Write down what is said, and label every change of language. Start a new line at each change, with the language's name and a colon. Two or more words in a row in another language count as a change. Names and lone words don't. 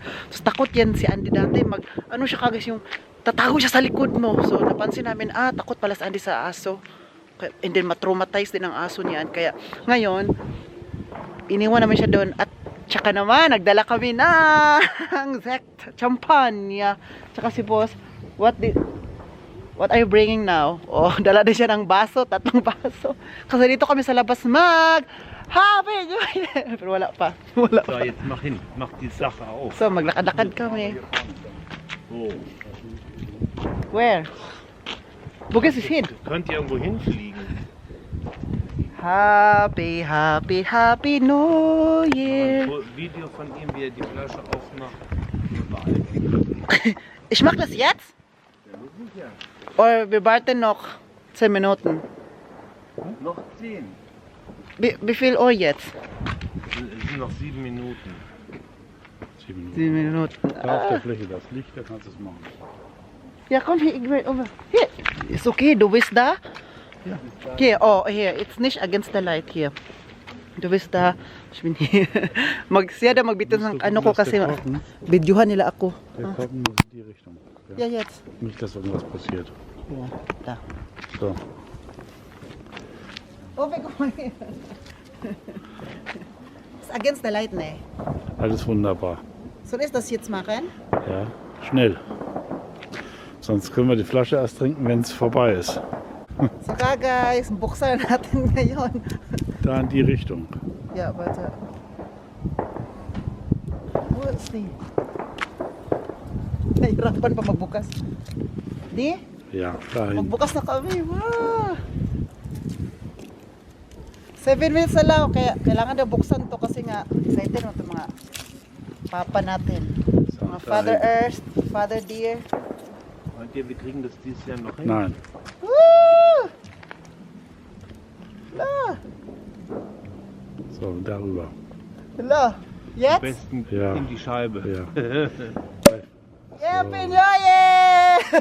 Filipino: So takot yan si Andy dati siya kagas yung tatago siya sa likod mo. So napansin namin takot pala si Andy sa aso.
English: And then
Filipino: matraumatize din ang aso niyan. Kaya ngayon iniwan namin siya doon at tsaka naman nagdala kami ng Zekt champagne. Tsaka si boss,
English: what are you bringing now?
Filipino: Oh, dala din siya ng baso, 3 baso. Kasi dito kami sa labas
English: Happy New Year!
Filipino: Pero wala pa. Wala pa.
German: So, jetzt mach die Sache auf.
Filipino: So, maglakad-lakad kami. Oh.
English: Where?
German: Wo geht's hin? Könnt ihr irgendwo hinfliegen?
English: Happy New Year!
German: Ein Video von ihm, wie er die Flasche aufmacht. Ich mach das jetzt? Oder wir warten noch 10 Minuten. Noch 10. Wie viel Uhr jetzt? Es sind noch 7 Minuten. 7 Minuten. 7 Minuten. Da auf der Fläche das Licht, da kannst du es machen. Ja, komm hier, ich will over. Hier. Ist okay, du bist da? Ja. Hier, oh, hier.
English: It's nicht against the light hier.
German: Du bist da. Ich bin hier.
Filipino: Siya da magbitin ng ano ko kasi videohan nila ako.
German: Wir gucken in die Richtung. Ja, jetzt. Nicht, dass irgendwas passiert. Ja, da. So. Oh, guck mal hier.
English: It's against the light,
German: ne? Alles wunderbar. Soll ich das jetzt machen? Ja, schnell. Sonst können wir die Flasche erst trinken, wenn es vorbei ist.
English: So guys,
Filipino: buksan natin ngayon.
German: Da in die Richtung. Ja, warte. Wo ist die?
Filipino: Nahirapan pa magbukas. Di?
German: Ja, dahin.
Filipino: Magbukas na kami. Wow! 7 minutes na lang. Kaya kailangan daw buksan to kasi nga excited mo ito mga papa natin. Mga Father Earth, Father Deer.
German: Meint ihr, wir kriegen das dieses Jahr noch hin? Nein. Woo! La! So, darüber. La! Am Jetzt? besten Ja. in die Scheibe. Ja.
English: Happy New Year!